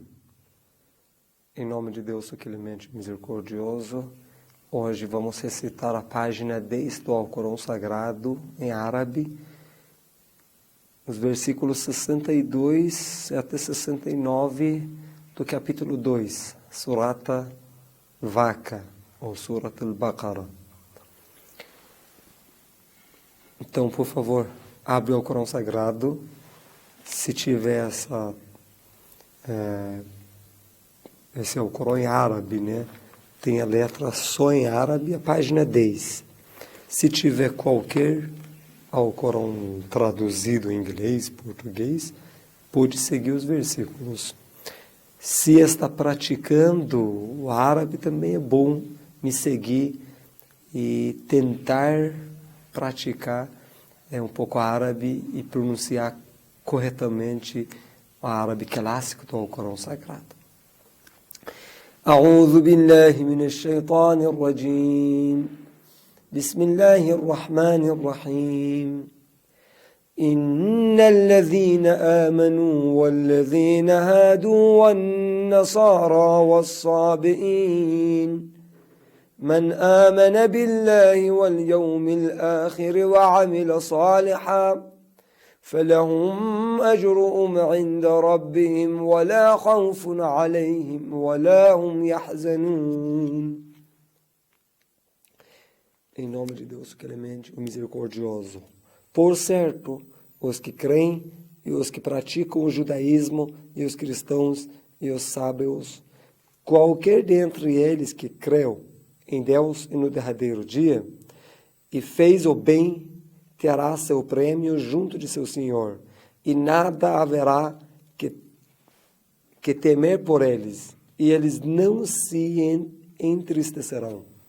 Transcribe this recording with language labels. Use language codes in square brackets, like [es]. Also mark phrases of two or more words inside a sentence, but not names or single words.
[pt] Em nome de Deus, o clemente misericordioso, hoje vamos recitar a página 10 do Alcorão Sagrado em árabe, os versículos 62 até 69 do capítulo 2, Surata Vaca, ou Surat al-Baqarah. Então, por favor, abre o Alcorão Sagrado. Se tiver esse Alcorão em árabe, né? Tem a letra só em árabe, a página 10. Se tiver qualquer Alcorão traduzido em inglês, português, pode seguir os versículos. Se está praticando o árabe, também é bom me seguir e tentar praticar um pouco árabe e pronunciar corretamente o árabe clássico do Alcorão Sagrado. [ar] أعوذ بالله من الشيطان الرجيم بسم الله الرحمن الرحيم إن الذين آمنوا والذين هادوا والنصارى والصابئين من آمن بالله واليوم الآخر وعمل صالحا فلهم أجرهم عند ربهم ولا خوف عليهم ولا هم يحزنون. [pt] Em nome de Deus, o clemente, o misericordioso. Por certo, os que creem e os que praticam o judaísmo e os cristãos e os sábios, qualquer dentre eles que creu em Deus e no derradeiro dia e fez o bem, terá seu prêmio junto de seu Senhor, e nada haverá que temer por eles, e eles não se entristecerão.